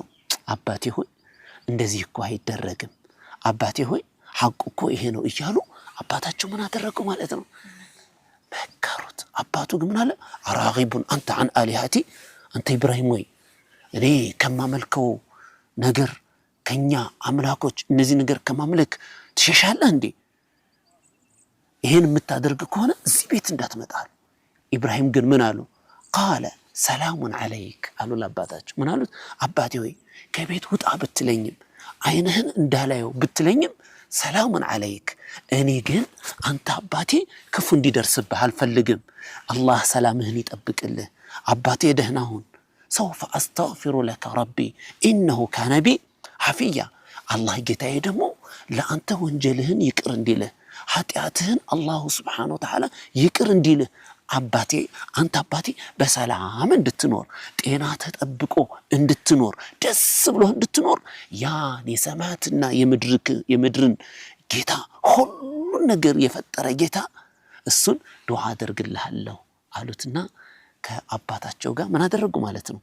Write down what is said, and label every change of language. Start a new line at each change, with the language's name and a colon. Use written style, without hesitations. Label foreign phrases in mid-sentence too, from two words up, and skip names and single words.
Amharic: አባቴ ሆይ እንደዚህ እኮ አይደረግም አባቴ ሆይ ሐቁ እኮ ይሄ ነው እያሉ አባታቸው ምን አደረጉ ማለት ነው መከሩት አባቱ ግን ምን አለ አራጊቡን አንተ
Arabic: عن آلهتي
Amharic: አንተ ኢብራሂም ወይ እኔ ከማመልከው ነገር ከኛ አምላኮች እነዚህ ነገር ከማምለክ ትሸሻለህ እንዴ ይሄን የምታደርግ ከሆነ እዚህ ቤት እንዳትመጣ ኢብራሂም ግን ምን አሉ
Arabic: قال سلام عليك
Amharic: አሉ ለአባታቸው ምን አሉት አባቴ ወይ ከቤት ውጣ ብትለኝም አይነህን እንዳላየው ብትለኝም
Arabic: سلام عليك
Amharic: እኔ ግን አንተ አባቴ ክፉ እንዲደርስብህ አልፈልግም አላህ ሰላምህን ይጠብቅልህ አባቴ ደህና ሁን
Arabic: سوف أستغفر لك ربي إنه كان بي حفيا
Amharic: الله ጌታዬ ደግሞ ለአንተ ወንጀልህን ይቅር እንዲልህ ኃጢአትህን አላህ
Arabic: سبحانه وتعالى
Amharic: ይቅር እንዲልህ አባቴ አንተ አባቴ በሰላም እንድትኖር ጤና ተጠብቆ እንድትኖር ደስ ብሎ እንድትኖር ያን የሰማያትና የምድርን ጌታ ሁሉ ነገር የፈጠረ ጌታ እሱን ዱዓ አደርግልሃለሁ አሉትና ከአባታቸው ጋር ምን አደረጉ ማለት ነው?